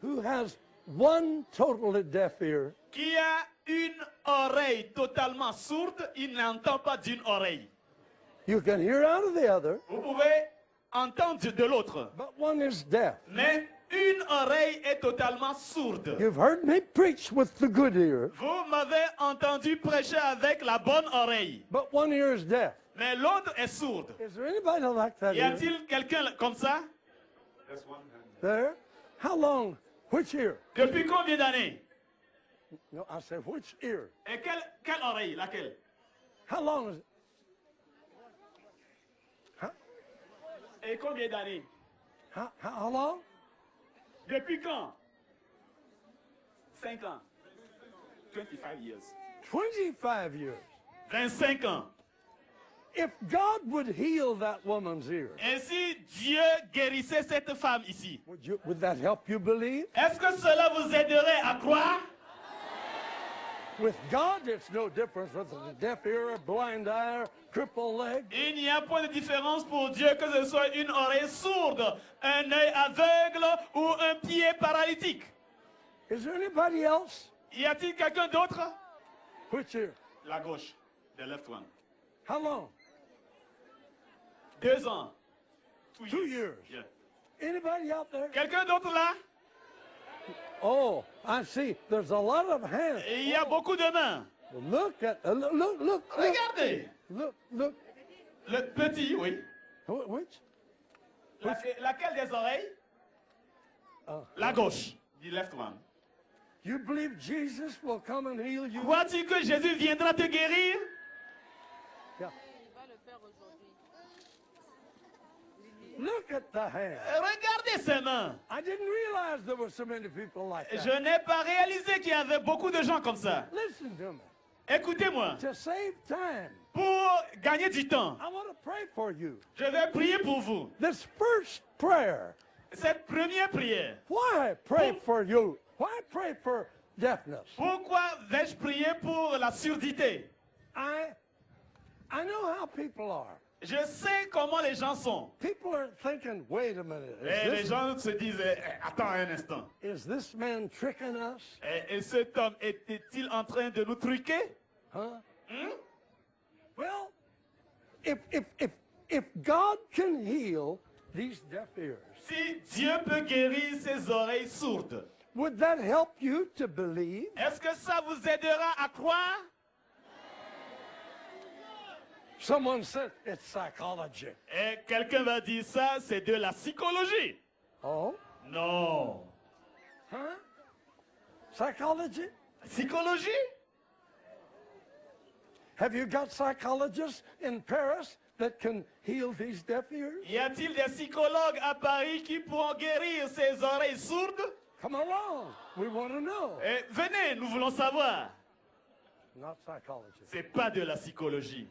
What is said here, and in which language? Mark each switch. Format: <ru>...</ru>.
<en>who has one totally deaf ear?</en> <fr>Qui a une oreille totalement sourde, il n'entend pas d'une oreille.</fr> <en>You can hear out of the other.</en> <fr>Vous pouvez entendre de l'autre.</fr> <en>But one is deaf.</en> <fr>Mais une oreille est totalement sourde.</fr> <en>You've heard me preach with the good ear.</en> <fr>Vous m'avez entendu prêcher avec la bonne oreille.</fr> <en>But one ear is deaf.</en> <fr>Mais l'autre est sourde.</fr> <en>Is there anybody like that?</en> <fr>Y a-t-il quelqu'un comme ça?</fr> <en>There? How long? Which ear?</en> <fr>Depuis combien d'années?</fr> <en>No, I said which ear?</en> <fr>Et quelle oreille? Laquelle?</fr> <en>How long is it? Huh?</en> <fr>Et combien d'années?</fr> <en>How long?</en> <fr>Depuis quand? 5 ans.</fr> <en>25 years. 25 years.</en> <fr>25 ans.</fr> <en>If God would heal that woman's ear,</en> <fr>Et si Dieu guérissait cette femme ici,</fr> <en>would that help you believe?</en> <fr>est-ce que cela vous aiderait à croire?</fr> <en>With God, it's no difference whether it's a deaf ear, a blind eye, crippled leg.</en> <fr>Il n'y a point de différence pour Dieu que ce soit une oreille sourde, un œil aveugle ou un pied paralytique.</fr> <en>Is there anybody else?</en> <fr>Y a-t-il quelqu'un d'autre?</fr> <en>Which ear?</en> <fr>La gauche,</fr> <en>the left one. How long?</en> <fr>2 ans.</fr> <en>2 years. Yeah. Anybody out there?</en> <fr>Quelqu'un d'autre là?</fr> <en>Oh, I see. There's a lot of hands.</en> <fr>Et il y a beaucoup de mains.</fr> <en>Look at look.</en> <fr>Regardez.</fr> <en>Look.</en> <fr>Le petit, oui.</fr> <en>Which?</en> <fr>Laquelle des oreilles? La gauche,</fr> <en>the left one. You believe Jesus will come and heal you?</en> <fr>Crois-tu que Jésus viendra te guérir?</fr> <en>Yeah. Look at the hand.</en> <fr>Regardez ses mains.</fr> <en>I didn't realize there were so many people like that.</en> <fr>Je n'ai pas réalisé qu'il y avait beaucoup de gens comme ça.</fr> <en>Listen to me.</en> <fr>Écoutez-moi.</fr> <en>To save time,</en> <fr>Pour gagner du temps,</fr> <en>I want to pray for you.</en> <fr>je vais prier pour vous.</fr> <en>This first prayer.</en> <fr>Cette première prière.</fr> <en>Why pray for you? Why pray for deafness?</en> <fr>Pourquoi vais-je prier pour la surdité?</fr> <en>I know how people are.</en> <fr>Je sais comment les gens sont.</fr> <en>People are thinking, wait a minute.</en> <fr>Et les gens se disent, attends un instant.</fr> <en>Is this man tricking us?</en> <fr>Et cet homme était-il en train de nous truquer? Huh?</fr> <en>Well, if God can heal these deaf ears,</en> <fr>Si Dieu peut guérir ses oreilles sourdes,</fr> <en>would that help you to believe?</en> <fr>est-ce que ça vous aidera à croire?</fr> <en>Someone said it's psychology.</en> <fr>Et quelqu'un va dire ça, c'est de la psychologie. Oh, Non.</fr> <en>huh? Psychology?</en> <fr>Psychologie?</fr> <en>Have you got psychologists in Paris that can heal these deaf ears?</en> <fr>Y a-t-il des psychologues à Paris qui pourront guérir ces oreilles sourdes?</fr> <en>Come along. We want to know.</en> <fr>Eh, venez, nous voulons savoir.</fr> <en>Not psychology.</en> <fr>C'est pas de la psychologie.</fr>